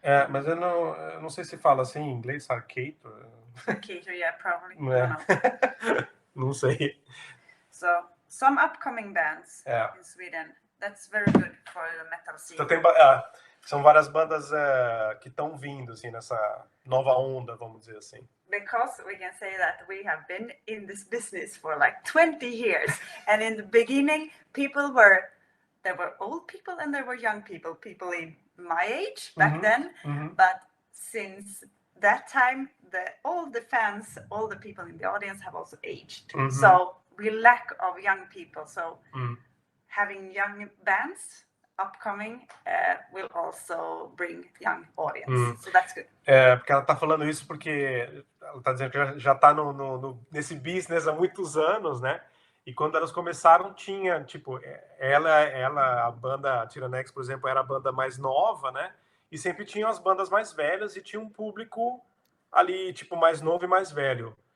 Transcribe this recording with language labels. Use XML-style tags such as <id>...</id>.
<pt>Mas eu não sei se fala assim em inglês, Sarkator.</pt> <en>Sarkator, yeah, probably.</en> <pt>Não sei.</pt> <en>So, some upcoming bands in Sweden. That's very good for the metal scene.</en> <pt>Então, são várias bandas que estão vindo, assim, nessa nova onda, vamos dizer assim.</pt> <en>Because we can say that we have been in this business for like 20 years. And in the beginning, there were old people and there were young people in my age back then. But since that time, all the fans, all the people in the audience have also aged. So we lack of young people. So having young bands upcoming will also bring young audience. So that's good.</en> <pt>Porque ela tá falando isso porque ela tá dizendo que já tá nesse business há muitos anos, né? E quando elas começaram, tinha, tipo, a banda Tyrannex, por exemplo, era a banda mais nova, né? E sempre tinham as bandas mais velhas e tinha um público ali, tipo, mais novo e mais velho.</pt>